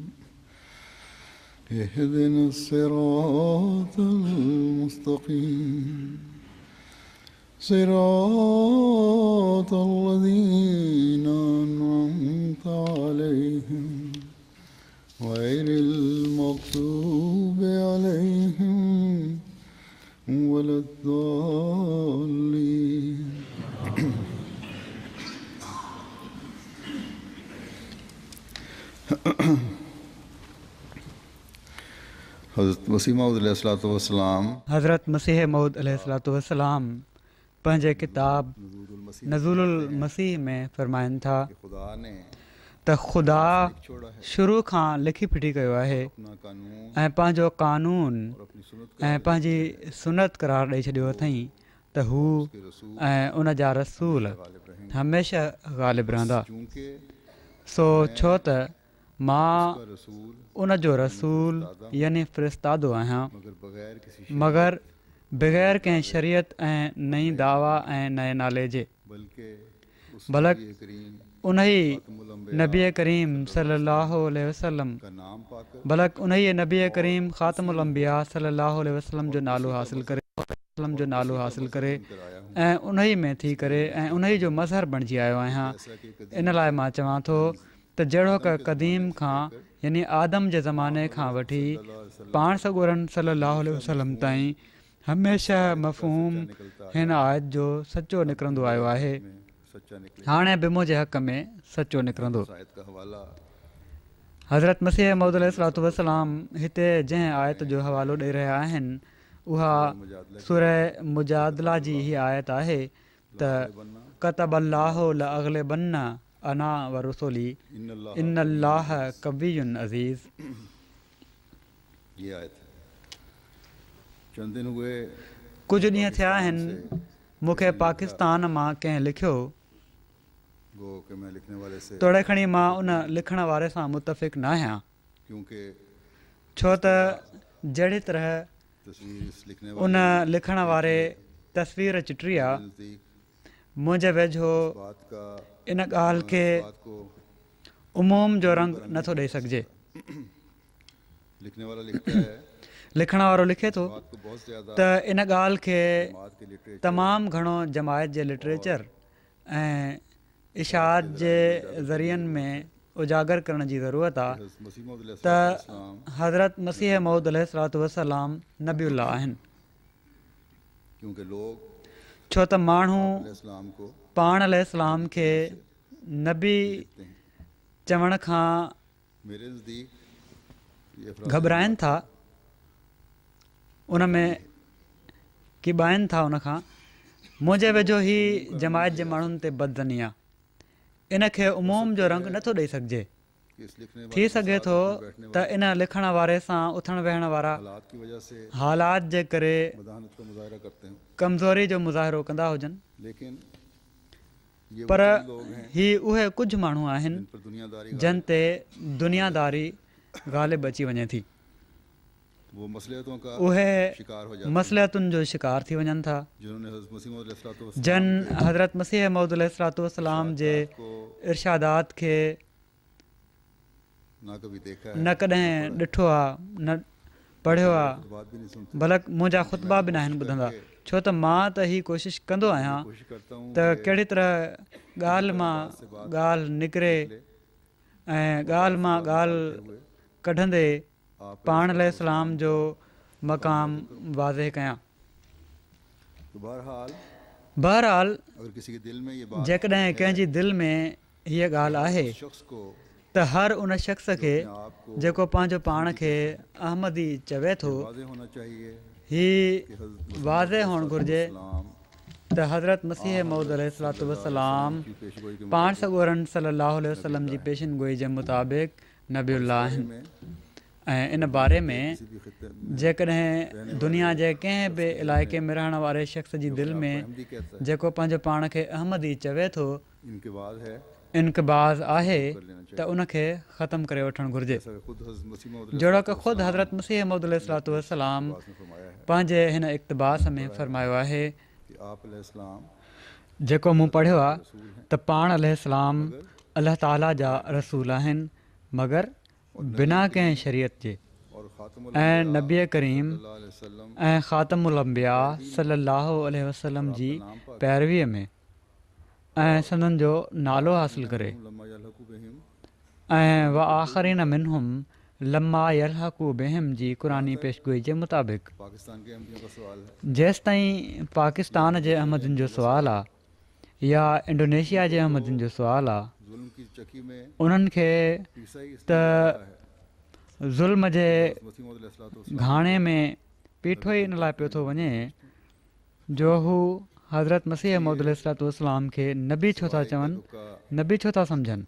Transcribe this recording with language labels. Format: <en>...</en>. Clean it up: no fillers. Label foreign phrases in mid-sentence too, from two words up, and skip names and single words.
<ar>اهدنا الصراط المستقيم صراط الذين أنعمت عليهم غير المغضوب عليهم ولا الضالين.</ar> <sd>हज़रत मसीह मऊद अलैहिस्सलाम हज़रत मसीह मऊद अलैहिस्सलाम पंहिंजे किताब नज़ुलुल मसीह में फ़रमाइनि था त ख़ुदा</sd> <ur>چھوڑا ہے</ur> <sd>शुरू खां लिखी फिटी कयो आहे</sd> <ur>اپنا قانون</ur> <sd>ऐं पंहिंजो कानून</sd> <ur>اور اپنی سنت</ur> <sd>ऐं पंहिंजी सुनत करार ॾेई छॾियो अथई त हू</sd> <ur>کے رسول</ur> <sd>ऐं उन जा रसूल</sd> <ur>غالب رہیں گے</ur> <sd>हमेशह ग़ालिब रहंदा</sd> <ur>चूंकि</ur> <sd>सो छो त मां</sd> <ur>کا رسول</ur> <sd>उन जो रसूल यानी फ़रिश्तादो आहियां</sd> <ur>مگر بغیر کسی</ur> <sd>मगर बग़ैर कंहिं शरीयत ऐं नई दावा ऐं नए नाले जे</sd> <ur>بلکہ اس</ur> <sd>बलक</sd> <ur>نبی کریم</ur> <sd>उन ई</sd> <ur>خاتم الانبیاء نبی کریم</ur> <ar>صلى الله عليه وسلم</ar> <ur>کا نام پا کر</ur> <sd>बलक उन ई नबी करीम ख़ातमुल अंबिया</sd> <ar>صلى الله عليه وسلم</ar> <sd>जो नालो हासिल करे वसल्लम जो नालो हासिल करे</sd> <ur>کرایا ہوں</ur> <sd>ऐं उन ई में थी करे ऐं उन ई जो मज़हर बणिजी आयो आहियां</sd> <ur>ایسا کہ قدیم</ur> <sd>इन लाइ मां चवां थो त जहिड़ो क क़दीम खां यानी आदम जे ज़माने खां वठी पाण सॻोरन</sd> <ar>صلى الله عليه وسلم</ar> <sd>ताईं हमेशह मफ़हूम हिन आयत जो सचो निकिरंदो आयो आहे</sd> <ur>میں سچا نکلے</ur> <sd>हाणे बि मुंहिंजे हक़ में सचो निकिरंदो</sd> <ur>آیت کا حوالہ</ur> <sd>हज़रत मसीह मौद</sd> <ar>عليه الصلاة والسلام</ar> <sd>हिते जंहिं आयत जो हवालो ॾेई रहिया आहिनि उहा सूरह मुजादला जी हीअ आयत आहे त</sd> <ar>كتب الله لأغلبن أنا ورسلي إن الله قوي عزيز.</ar> <ur>یہ آیت چند دن ہوئے</ur> <sd>कुझु ॾींहं थिया आहिनि मूंखे पाकिस्तान मां कंहिं लिखियो</sd> <ur>گو کہ میں لکھنے والے سے</ur> <sd>तोड़े खणी मां उन लिखण वारे सां मुतफ़िक़ न आहियां</sd> <ur>क्योंकि</ur> <sd>छो त जहिड़ी तरह</sd> <ur>تصویر اس لکھنے</ur> <sd>उन</sd> <ur>वाले</ur> <sd>लिखण वारे तस्वीर चिटी आहे</sd> <ur>नज़दीक</ur> <sd>मुंहिंजे वेझो</sd> <ur>بات کا</ur> <sd>इन ॻाल्हि खे</sd> <ur>بات کو</ur> <sd>उमूम जो रंग नथो ॾेई सघिजे।</sd> <ur>لکھنے والا لکھتا ہے</ur> <sd>लिखण वारो लिखे थो</sd> <ur>بات کو بہت زیادہ</ur> <sd>त इन ॻाल्हि खे</sd> <ur>بات کے لٹریچر</ur> <sd>तमामु घणो जमायत जे लिटरेचर ऐं इशाअत जे ज़रियनि में उजागर करण जी ज़रूरत आहे</sd> <ur>मसीह मौद</ur> <sd>त हज़रत मसीह मौद</sd> <ar>عليه الصلاة والسلام</ar> <sd>नबीउल्लाह आहिनि</sd> <ur>کیونکہ لوگ</ur> <sd>छो त माण्हू</sd> <ur>اسلام کو</ur> <sd>पाण अलैहिस्सलाम खे नबी</sd> <ur>دیکھتے ہیں</ur> <sd>चवण खां</sd> <ur>میرے نزدیک یہ افراد</ur> <sd>घबराइनि था उन में किबाइनि था उन खां मुंहिंजे वेझो ई जमायत जे माण्हुनि ते बदज़नी आहे इन खे उमूम जो रंग नथो ॾेई सघिजे।</sd> <ur>کہ اس لکھنے</ur> <sd>थी सघे थो त इन लिखण वारे सां उथण वेहण वारा</sd> <ur>حالات کی وجہ سے</ur> <sd>हालात जे करे</sd> <ur>مداہنت کا مظاہرہ کرتے ہیں</ur> <sd>कमज़ोरी जो मुज़ाहिरो कंदा हुजनि</sd> <ur>لیکن یہ</ur> <sd>पर</sd> <ur>وہ چند لوگ ہیں</ur> <sd>ही उहे कुझु माण्हू आहिनि</sd> <ur>جن پر دنیاداری</ur> <sd>जिन ते दुनियादारी ग़ालिब अची वञे थी</sd> <ur>وہ مصلحتوں کا</ur> <sd>उहे</sd> <ur>شکار ہو جاتے</ur> <sd>मसलियतुनि जो शिकार थी वञनि था</sd> <ur>ہیں جنہوں نے حضرت مسیح موعود علیہ الصلوٰۃ</ur> <sd>जन हज़रत मसीह मौद</sd> <ar>عليه الصلاة والسلام</ar> <sd>जे</sd> <ur>को</ur> <sd>इरशादात खे</sd> <ur>نہ کبھی دیکھا ہے</ur> <sd>न कॾहिं ॾिठो आहे न पढ़ियो आहे</sd> <ur>بات بھی نہیں سنتے</ur> <sd>बल्कि मुंहिंजा ख़ुतबा बि न आहिनि ॿुधंदा छो त मां त ही कोशिशि कंदो आहियां</sd> <ur>کوشش کرتا ہوں</ur> <sd>त कहिड़ी तरह ॻाल्हि मां ॻाल्हि निकिरे ऐं ॻाल्हि मां ॻाल्हि कढंदे</sd> <ur>आप</ur> <sd>पाण अलैहिस्सलाम जो मक़ाम वाज़े कयां।</sd> <ur>تو بہرحال</ur> <sd>बहरहाल</sd> <ur>اگر کسی کے دل میں یہ بات</ur> <sd>जेकॾहिं कंहिंजी दिलि में हीअ ॻाल्हि आहे</sd> <ur>شخص کو</ur> <sd>त हर उन शख़्स खे</sd> <ur>आपको</ur> <sd>जेको पंहिंजो पाण खे अहमदी चवे थो</sd> <ur>واضح ہونا چاہیے</ur> <sd>ही</sd> <ur>کہ حضرت</ur> <sd>वाज़े हुअणु घुरिजे</sd> <ur>इस्लाम</ur> <sd>त हज़रत मसीह मौद</sd> <ar>عليه الصلاة والسلام</ar> <ur>کی پیشگوئی کے</ur> <sd>पाण सॻोरन</sd> <ar>صلى الله عليه وسلم</ar> <sd>जी पेशिन गोई जे मुताबिक़ नबीउल्लाह आहिनि</sd> <ur>में</ur> <sd>ऐं इन बारे में</sd> <ur>کسی بھی خطے میں</ur> <sd>जेकॾहिं दुनिया जे कंहिं बि इलाइक़े में रहण वारे शख़्स जी दिलि में</sd> <ur>احمدی کہتا ہے</ur> <sd>जेको पंहिंजो पाण खे अहमदी चवे थो</sd> <ur>ان کے بعد ہے</ur> <sd>इनकबाज़ आहे त उनखे ख़तमु करे वठणु घुरिजे</sd> <ur>جیسا کہ خود حضرت مسیح موعود</ur> <sd>जहिड़ो की ख़ुदि हज़रत मसीह मौद</sd> <ar>عليه الصلاة والسلام</ar> <ur>نے فرمایا ہے</ur> <sd>पंहिंजे हिन इक़्तिबास में फ़रमायो आहे</sd> <ur>کہ آپ علیہ السلام</ur> <sd>जेको मूं पढ़ियो आहे त पाण अलैहिस्सलाम अलाह ताला जा रसूल आहिनि मगर बिना कंहिं शरीयत जे</sd> <ur>اور خاتم</ur> <sd>ऐं नबी करीम</sd> <ar>صلى الله عليه وسلم</ar> <sd>ऐं ख़ातमुल अंबिया</sd> <ar>صلى الله عليه وسلم</ar> <sd>जी पैरवीअ में ऐं सननि जो नालो हासिल करे</sd> <ar>لما يلحقوا بهم</ar> <sd>ऐं</sd> <ar>وآخرين منهم لما يلحقوا بهم</ar> <sd>जी क़ुरानी पेशगोई जे मुताबिक़</sd> <ur>پاکستان کے احمدیوں کا سوال ہے</ur> <sd>जेसि ताईं पाकिस्तान जे अहमदियुनि जो सुवालु आहे या इंडोनेशिया जे अहमदियुनि जो सुवालु आहे</sd> <ur>ظلم کی چکی میں</ur> <sd>उन्हनि खे</sd> <ur>عیسیٰ ہی</ur> <sd>त ज़ुल्म जे</sd> <ur>مسیح موعود علیہ الصلوٰۃ</ur> <sd>घाणे में पीठो ई इन लाइ पियो थो वञे जो हू हज़रत मसीह मौद अलैहिस्सलाम खे नबी छो था चवनि, नबी छो था सम्झनि?</sd>